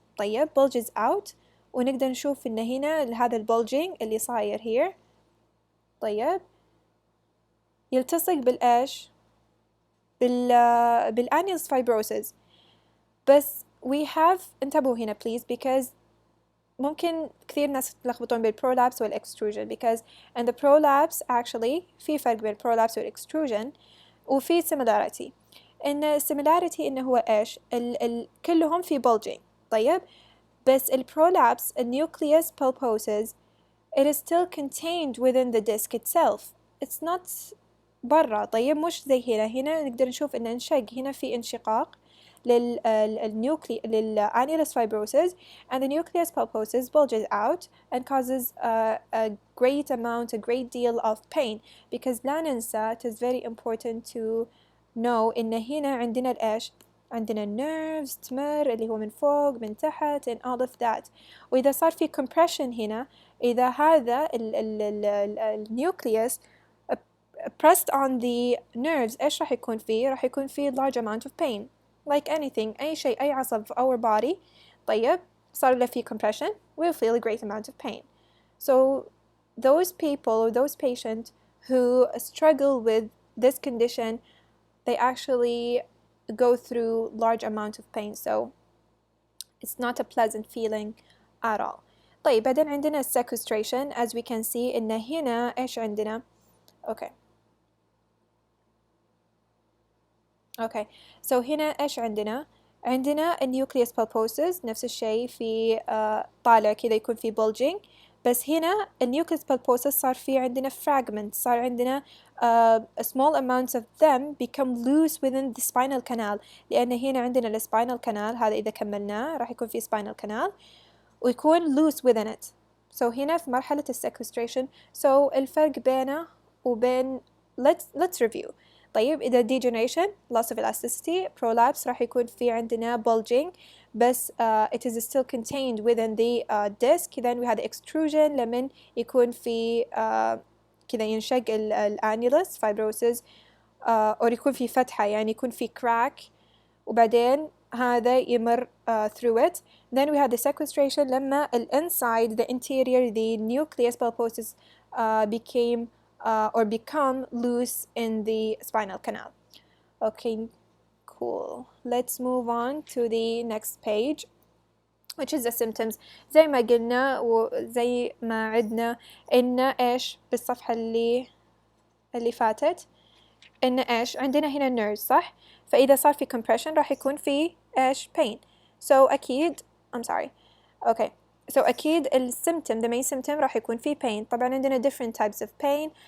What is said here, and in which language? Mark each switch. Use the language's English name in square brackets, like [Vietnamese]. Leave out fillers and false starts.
[Arabic] طيب [English] bulges out [Arabic] ونقدر نشوف إن هنا هذا bulging اللي صاير [English] here. [Arabic] طيب يلتصق بالإيش؟ بالannulus fibrosus. بس [English] we have [Arabic] انتبهوا هنا [English] please because [Arabic] ممكن كثير ناس يتلخبطون بالprolapse والextrusion [English] because in the prolapse actually [Arabic] في فرق بين prolapse والextrusion وفي similarity. إن similarity إنه هو إيش؟ كلهم في bulging. طيب بس [English] prolapse nucleus pulposus it is still contained within the disc itself. It's not [Arabic] برا. طيب مش زي هنا نقدر نشوف إن انشق هنا في انشقاق للannulus fibrosus [English] and the nucleus pulposus bulges out and causes a great deal of pain because [Arabic] لا ننسى [English] it is very important to know [Arabic] إن هنا عندنا الإيش؟ عندنا nerves تمر اللي هو من فوق من تحت [English] and all of that. [Arabic] وإذا صار في compression هنا إذا هذا النيوكليوس [English] pressed on the nerves [Arabic] إيش راح يكون فيه؟ راح يكون فيه [English] large amount of pain like anything. [Arabic] أي شيء أي عصب في [English] our body [Arabic] طيب صار له فيه compression [English] we'll feel a great amount of pain. So those people or those patients who struggle with this condition they actually go through large amount of pain, so it's not a pleasant feeling at all. [Arabic] طيب بعدين عندنا sequestration. [English] as we can see [Arabic] إن هنا إيش عندنا؟ اوكي so هنا ايش عندنا؟ عندنا النيوكليوس بالبوسز نفس الشيء في طالع كذا يكون في bulging، بس هنا النيوكليوس بالبوسز صار في عندنا fragments، صار عندنا [English] small amounts of them become loose within the spinal canal، [Arabic] لأن هنا عندنا السباينال كانال هذا إذا كملناه راح يكون في spinal canal ويكون [English] loose within it. [Arabic] so هنا في مرحلة sequestration. so الفرق بينه وبين [English] let's review. [Arabic] طيب إذا degeneration loss of elasticity prolapse راح يكون في عندنا bulging بس it is still contained within the disc. [English] then we had extrusion [Arabic] لمن يكون في كذا ينشق الانيولس fibrosis أو يكون في فتحة يعني يكون في crack وبعدين هذا يمر [English] through it. then we had the sequestration [Arabic] لما [English] inside the interior the nucleus pulposus became or become loose in the spinal canal. Okay, cool. Let's move on to the next page which is the symptoms. [Arabic] زي ما قلنا وزي ما عدنا إن إيش بالصفحة اللي فاتت إن إيش عندنا هنا nerves صح؟ فإذا صار في compression راح يكون في إيش pain. [English] so أكيد I'm sorry. okay so أكيد السيمتوم the main symptom [Arabic] راح يكون في [English] pain. [Arabic] طبعا عندنا [English] different types of pain.